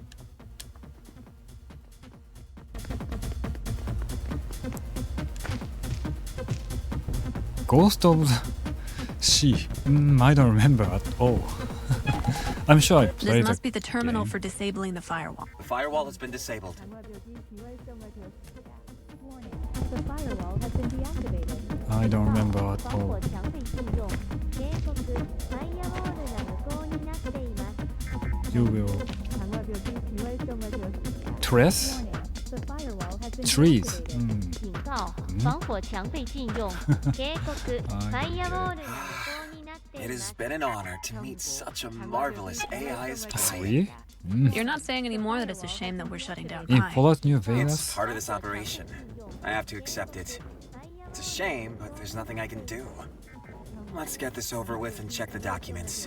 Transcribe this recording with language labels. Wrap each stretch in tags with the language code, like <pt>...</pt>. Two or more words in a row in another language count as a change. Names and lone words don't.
<en>Ghost of the Sea. I don't remember at all. I'm sure I played This must be the terminal game. for disabling the firewall. The firewall has been disabled. The firewall has been deactivated. I don't remember at all.</en> <zh>防火墙被禁用。</zh> <ja>警告： ファイアウォールが無効になっています。</ja> <en>You will Warning: trace The firewall has been trees. deactivated.</en> <zh>警告：防火墙被禁用。</zh> <ja>警告： ファイアウォールが無効になってい</ja> <en>It</en> <ja>ま</ja> <en>has</en> <ja>す。</ja> <en>been an honor to meet such a marvelous AI as Pi. Three? You're not saying anymore that it's a shame that we're shutting down In Pi. Fallout New It's Vegas? part of this operation. I have to accept it. It's a shame, but there's nothing I can do. Let's get this over with and check the documents.</en>